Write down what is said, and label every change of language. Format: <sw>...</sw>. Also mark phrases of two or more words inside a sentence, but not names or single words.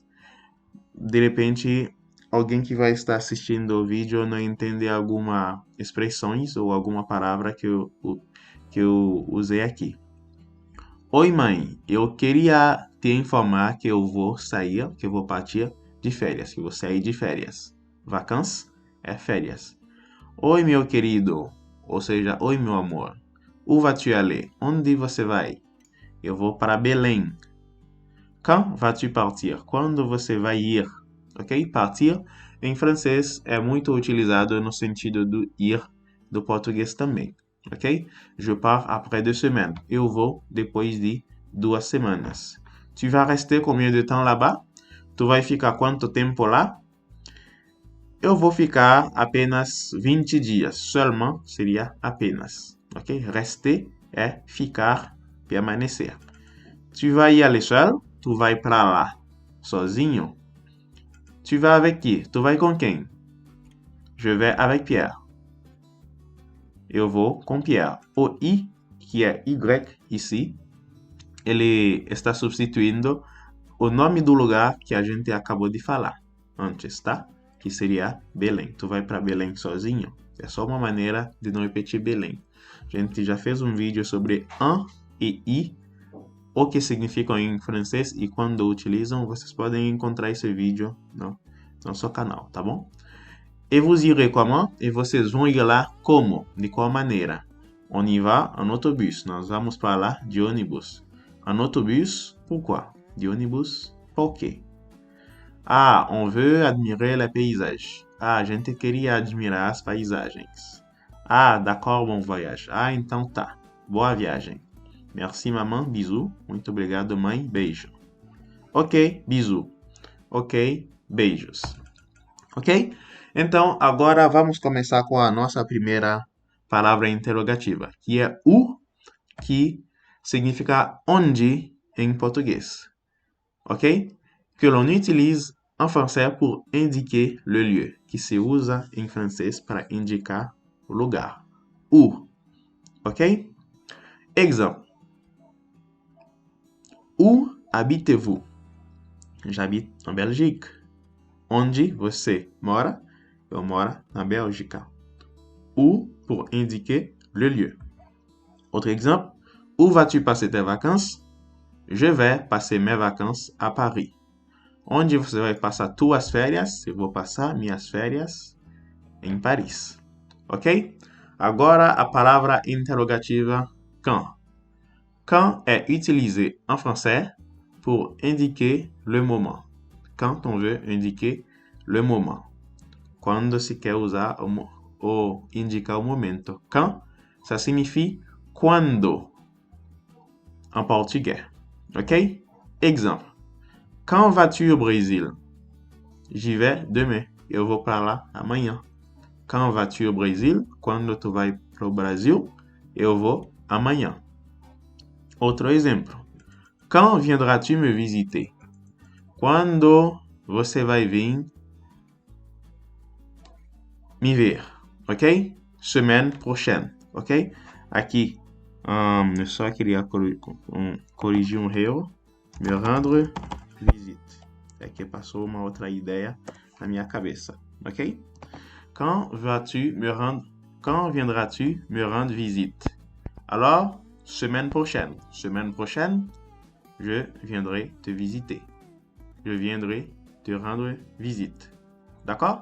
<pt>De repente, alguém que vai estar assistindo o vídeo não entende alguma expressões ou alguma palavra que eu usei aqui. Oi, mãe, eu queria te informar que eu vou partir de férias, que vou sair de férias. Vacances é férias. Oi, meu querido, ou seja, oi, meu amor.</pt> <fr>Où vas-tu aller?</fr> <pt>Onde você vai? Eu vou para Belém.</pt> <fr>Quand vas-tu partir?</fr> <pt>Quando você vai ir? Ok? Partir, em francês, é muito utilizado no sentido do ir do português também.</pt> <fr>Ok? Je pars après 2 semaines.</fr> <pt>Eu vou depois de 2 semanas.</pt> <fr>Tu vas rester combien de temps là-bas?</fr> <pt>Tu vai ficar quanto tempo lá? Eu vou ficar apenas 20 dias. Seulement seria apenas. Ok? Rester é ficar, permanecer.</pt> <fr>Tu vas y aller seul?</fr> <pt>Tu vai para lá sozinho?</pt> <fr>Tu vas avec qui?</fr> <pt>Tu vai com quem?</pt> <fr>Je vais avec Pierre.</fr> <pt>Eu vou com Pierre. O I, que é Y ici, ele está substituindo o nome do lugar que a gente acabou de falar antes, tá? Que seria Belém. Tu vai para Belém sozinho? É só uma maneira de não repetir Belém. A gente já fez um vídeo sobre un e i, o que significam em francês e quando utilizam. Vocês podem encontrar esse vídeo no nosso canal, tá bom?</pt> <fr>Et vous irez comment?</fr> <pt>E vocês vão ir lá como? De qual maneira?</pt> <fr>On y va en autobus.</fr> <pt>Nós vamos para lá de ônibus.</pt> <fr>En autobus, pourquoi?</fr> <pt>De ônibus, por quê?</pt> <fr>Ah, on veut admirer les paysages.</fr> <pt>Ah, a gente queria admirar as paisagens.</pt> <fr>Ah, d'accord, bon voyage.</fr> <pt>Ah, então tá. Boa viagem.</pt> <fr>Merci, maman. Bisous.</fr> <pt>Muito obrigado, mãe. Beijo.</pt> <fr>Ok, bisous.</fr> <pt>Ok, beijos.</pt> <fr>Ok?</fr> <pt>Então, agora vamos começar com a nossa primeira palavra interrogativa, que é où, que significa onde em português.</pt> <fr>Ok? Que l'on utilise en français pour indiquer le lieu,</fr> <pt>que se usa em francês para indicar o lugar.</pt> <fr>Où. Ok? Exemple. Où habitez-vous? J'habite en Belgique.</fr> <pt>Onde você mora? Eu moro na Bélgica.</pt> <fr>Où pour indiquer le lieu. Autre exemple. Où vas-tu passer tes vacances? Je vais passer mes vacances à Paris.</fr> <pt>Onde você vai passar tuas férias? Eu vou passar minhas férias em Paris. Ok? Agora a palavra interrogativa quand.</pt> <fr>Quand est utilisé en français pour indiquer le moment. Quand on veut indiquer le moment.</fr> <pt>Quando se quer usar ou indicar o momento.</pt> <fr>Quand, ça signifie quando en portugais. Ok? Exemple. Quand vas-tu au Brésil? J'y vais demain.</fr> <pt>Eu vou para lá amanhã.</pt> <fr>Quand vas-tu au Brésil?</fr> <pt>Quando tu vai pro Brasil? Eu vou amanhã. Outro exemplo.</pt> <fr>Quand viendras-tu me visiter?</fr> <pt>Quando você vai vir me ver?</pt> <fr>Ok? Semaine prochaine. Ok?</fr> <pt>Aqui, eu só queria corrigir um erro.</pt> <fr>Me rendre visite.</fr> <pt>É que passou uma outra ideia na minha cabeça. Ok?</pt> <fr>Quand viendras-tu me rendre visite? Alors, semaine prochaine. Semaine prochaine, je viendrai te visiter. Je viendrai te rendre visite. D'accord?</fr>